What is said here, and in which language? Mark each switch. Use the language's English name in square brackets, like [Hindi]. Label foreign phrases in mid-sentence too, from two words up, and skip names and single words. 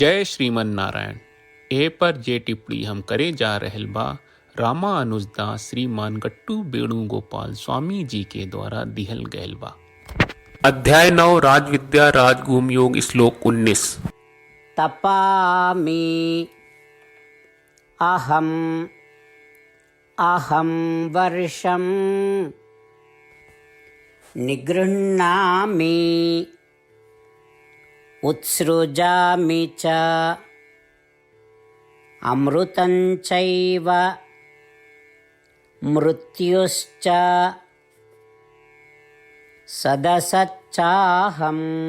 [Sanskrit] जय श्रीमन नारायण। [Bhojpuri] ए पर जे टिप्पणी हम करे जा रहल बा रामानुजदास श्रीमान गट्टू वेणुगोपाल स्वामी जी के द्वारा दिहल गयल बा। अध्याय 9 राजविद्या राजगुम योग श्लोक 19। [Sanskrit] तपामि अहं वर्षं निगृह्णामि उत्सृजामि च अमृतं चैव मृत्युश्च सदसच्चाहम्।